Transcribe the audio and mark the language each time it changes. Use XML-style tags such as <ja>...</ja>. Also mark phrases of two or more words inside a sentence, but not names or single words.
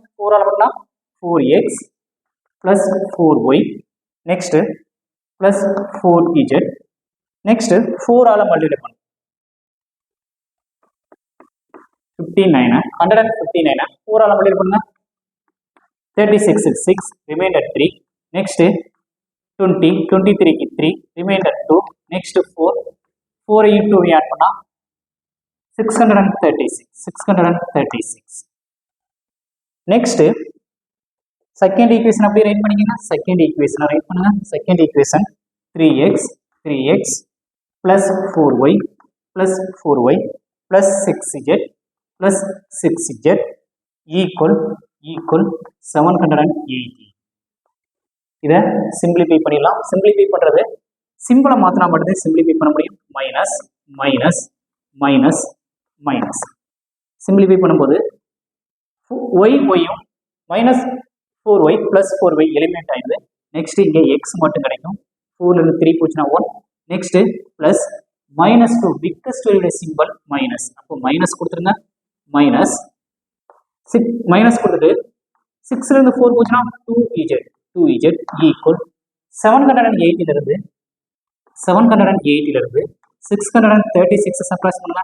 <ta>4 ஆல பண்ணா</ta> <en>4x plus 4y next plus 4z next</en> <ta>4 ஆல மல்டிப்ளை பண்ணும். 59 159 4 ஆல மல்டிப்ளை பண்ணுங்க.</ta> <en>36 6 remainder 3 next 20 23 க்கு 3 remainder 2 next 4 into we add பண்ணா 636 next second equation அப்படியே ரைட் பண்ணிக்கங்க. second equation write பண்ணுங்க. second equation 3x plus 4y plus 4y plus 6z plus 6z equal 780.</en> <ta>இதை சிம்பிளிஃபை பண்ணிடலாம். சிம்பிளிஃபை பண்றது சிம்பிளை மாத்தினா மட்டும்தான் சிம்பிளிஃபை பண்ண முடியும்.</ta> <en>minus minus minus minus simplify பண்ணும்போது ஒய்யும் minus 4y plus 4y eliminate ஆயிடுது.</en> <ta>நெக்ஸ்ட் இங்கே எக்ஸ் மட்டும் கிடைக்கும். 4ல இருந்து 3 போச்சுன்னா 1.</ta> <en>next plus -2 biggest value simple minus.</en> <ta>அப்போ மைனஸ் கொடுத்துருங்க. மைனஸ் கொடுத்துட்டு 6ல இருந்து 4 போச்சுன்னா 2z ஈக்குவல் 780 இருந்து 636 சப்ராக்ட் பண்ணுங்க.</ta>